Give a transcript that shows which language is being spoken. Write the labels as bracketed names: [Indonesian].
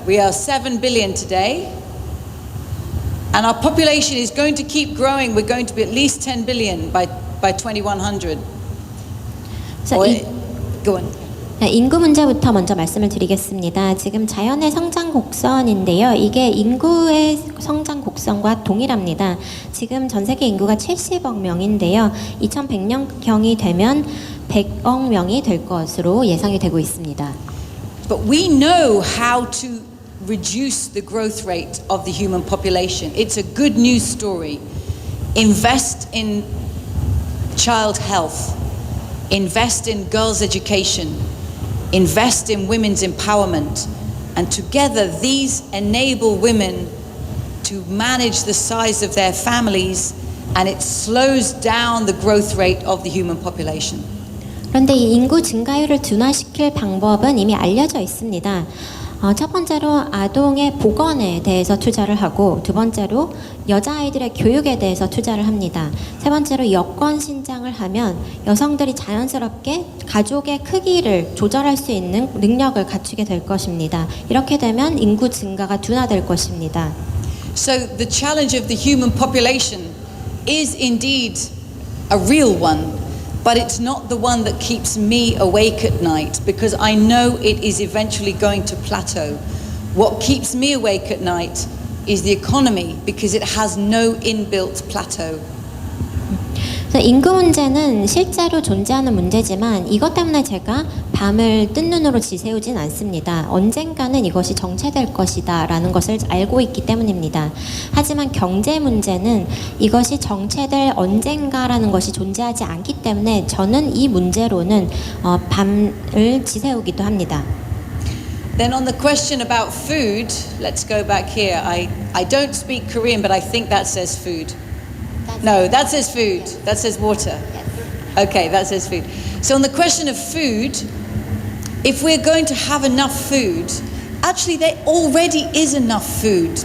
[English] We are 7 billion today, and our population is going to keep growing. We're going to be at least 10 billion by 2100. [Korean] 그래서 [English] Go on. [Korean] 인구 문제부터 먼저 말씀을 드리겠습니다. 지금 자연의 성장 곡선인데요. 이게 인구의 성장 곡선과 동일합니다. 지금 전 세계 인구가 70억 명인데요. 2100년경이 되면 100억 명이 될 것으로 예상이 되고 있습니다. [English] But we know how to reduce the growth rate of the human population. It's a good news story. Invest in child health. Invest in girls' education. Invest in women's empowerment. And together these enable women to manage the size of their families, and it slows down the growth rate of the human population. [Korean] 그런데 이 인구 증가율을 둔화시킬 방법은 이미 알려져 있습니다. 첫 번째로 아동의 보건에 대해서 투자를 하고, 두 번째로 여자아이들의 교육에 대해서 투자를 합니다. 세 번째로 여권 신장을 하면 여성들이 자연스럽게 가족의 크기를 조절할 수 있는 능력을 갖추게 될 것입니다. 이렇게 되면 인구 증가가 둔화될 것입니다. [English] So the challenge of the human population is indeed a real one. But it's not the one that keeps me awake at night, because I know it is eventually going to plateau. What keeps me awake at night is the economy, because it has no inbuilt plateau. [Korean] 인구 문제는 실제로 존재하는 문제지만 이것 때문에 제가 밤을 뜬 눈으로 지새우진 않습니다. 언젠가는 이것이 정체될 것이다 라는 것을 알고 있기 때문입니다. 하지만 경제 문제는 이것이 정체될 언젠가라는 것이 존재하지 않기 때문에 저는 이 문제로는 밤을 지새우기도 합니다. [English] Then on the question about food, let's go back here. I don't speak Korean, but I think that says food. No, that says food. That says water. Okay, that says food. So on the question of food, if we're going to have enough food, actually there already is enough food.